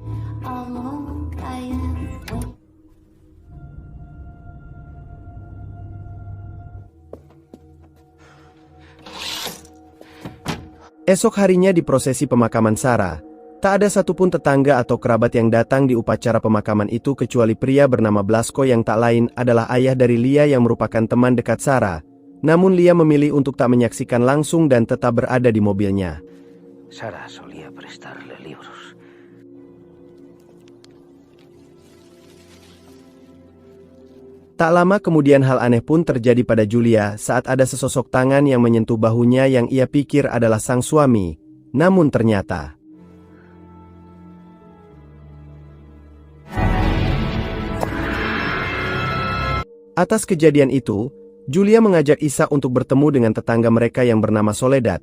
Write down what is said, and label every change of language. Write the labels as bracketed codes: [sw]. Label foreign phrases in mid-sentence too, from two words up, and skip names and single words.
[id] Esok harinya di prosesi pemakaman Sarah, tak ada satupun tetangga atau kerabat yang datang di upacara pemakaman itu kecuali pria bernama Blasko yang tak lain adalah ayah dari Lia yang merupakan teman dekat Sarah. Namun Lia memilih untuk tak menyaksikan langsung dan tetap berada di mobilnya. [es] Sarah solía prestarle libros. [id] Tak lama kemudian hal aneh pun terjadi pada Julia saat ada sesosok tangan yang menyentuh bahunya yang ia pikir adalah sang suami. Namun ternyata... Atas kejadian itu, Julia mengajak Ishak untuk bertemu dengan tetangga mereka yang bernama Soledad.